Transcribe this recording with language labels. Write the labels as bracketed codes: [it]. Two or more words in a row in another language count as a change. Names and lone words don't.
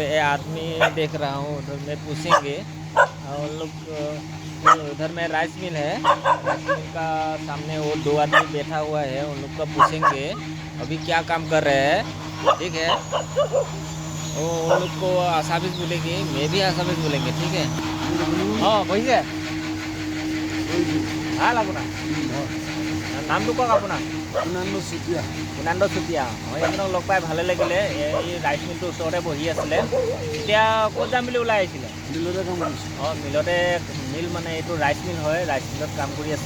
[hi] ये आदमी देख रहा हूँ, उधर में पूछेंगे। और उन लोग उधर में [en] rice mill [hi] है। [en] rice mill [hi] का सामने वो दो आदमी बैठा हुआ है, उन लोग को पूछेंगे अभी क्या काम कर रहे हैं। ठीक है, वो उन लोग को आसामिस बोलेंगे, मैं भी आसामिस बोलेंगे। ठीक है। हाँ वही है। [as] ভাল আপোনাৰ নামটো কওক। আপোনাৰ পুনান্ন চুতীয়া। পুনান্দ চুতীয়া। মই আপোনাক লগ পাই ভালে লাগিলে। এই [en] rice millটোৰ [as] ওচৰতে বহি আছিলে। এতিয়া ক'ত যাম বুলি ওলাই আহিছিলে? মিলতে কাম কৰিছোঁ। অঁ, মিলতে। মিল মানে এইটো [en] rice mill [as] হয়, [en] rice millত [as] কাম কৰি আছে।